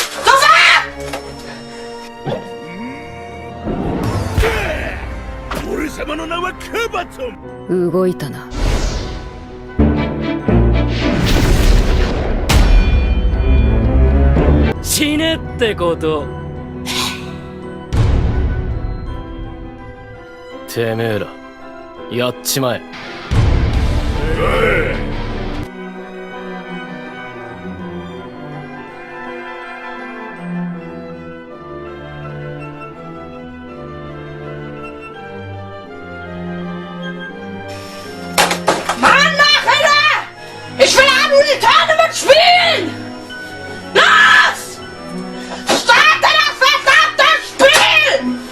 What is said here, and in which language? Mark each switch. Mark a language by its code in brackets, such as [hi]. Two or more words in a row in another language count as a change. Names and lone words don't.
[de] Sofort! [ja] 俺様の名はカバトン。動いたな。死ねってこと。てめえらやっちまえ。 [de] Ich will die Tournament spielen! Los! Starte das verdammte Spiel!